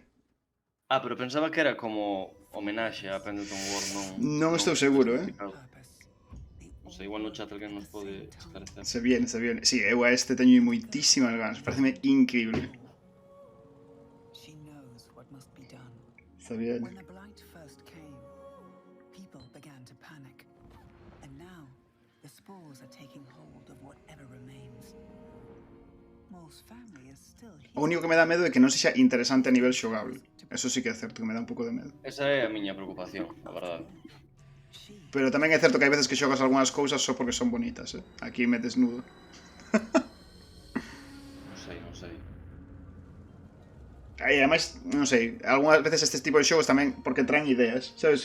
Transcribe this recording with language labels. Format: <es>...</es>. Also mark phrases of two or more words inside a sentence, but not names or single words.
<gl>Pero pensaba que era como homenaxe a Pendleton Ward, Non estou seguro, Non sei, igual no chat alguén nos pode esclarecer.</gl> <es>Se viene.</es> <gl>Sí, eu a este teño moitísimas ganas, pareceme increíble.</gl> <es>Está bien.</es> <en>When the blight first came, people began to panic. And now, the spores are taking hold of whatever remains. Mole's family is still here.</en> <gl>O único que me dá medo é que non sexa interesante a nivel xogable. Eso sí que é certo, que me dá un pouco de medo. Esa é a miña preocupación, a verdade. Pero tamén é certo que hai veces que xogas algunhas cousas só porque son bonitas,</gl> <es>Aquí me desnudo.</es> <gl>Non sei. E ademais, non sei, algunhas veces estes tipos de xogos tamén porque traen ideas, sabes?</gl>